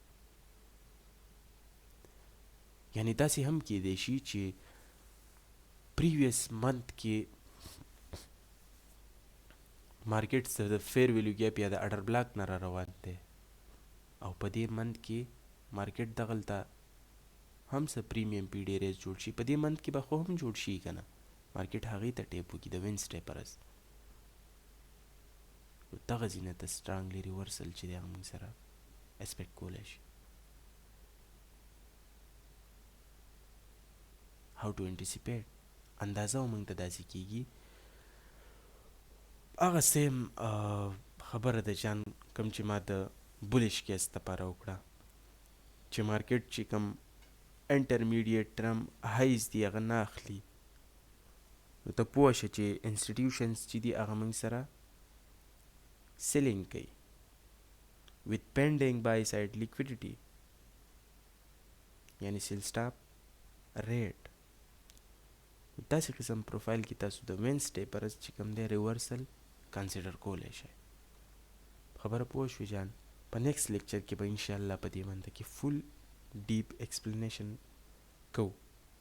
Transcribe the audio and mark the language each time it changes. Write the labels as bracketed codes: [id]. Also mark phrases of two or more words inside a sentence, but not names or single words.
[ps] یعنی داسې هم کیدی شي چې [en] previous month [ps] کې مارکیټ د [en] fair value gap [ps] یا د [en] order block [ps] نه را روان دی او په دې منت کې مارکیټ دغلته هم څه [en] premium PD arrays [ps] جوړ شي، په دې منت کې به خو هم جوړ شي که نه، مارکیټ هغې ته ټیپ وکړي د وینسډے پر ورځ. دغه ځینه ته [en] strongly reversal [ps] چې دی هغه موږ سره اسپیکټ کولی شي. [en] how to anticipate [ps] اندازه و موږ ته داسې کېږي. هغه سیم خبره ده جان کوم چې ما د [en] bullish case [ps] دپاره وکړه چې مارکیټ چې کوم [en] intermediate term highs [ps] دی هغه نه اخلي نو ته پوه شه چې انسټیټیوشنز چې دي هغه موږ سره سیلینګ کوي [en] with pending buy side liquidity [ps] یعنی [en] sell stop raid. [ps] داسې قسم پروفایل کې تاسو د وینسډے پرز چې کوم دی [en] reversal consider [ps] کولی شئ. خبره پوه شوې جان. په [en] next lecture [ps] کې به انشاءالله په دې باندې کې [en] full deep explanation [ps] کوو.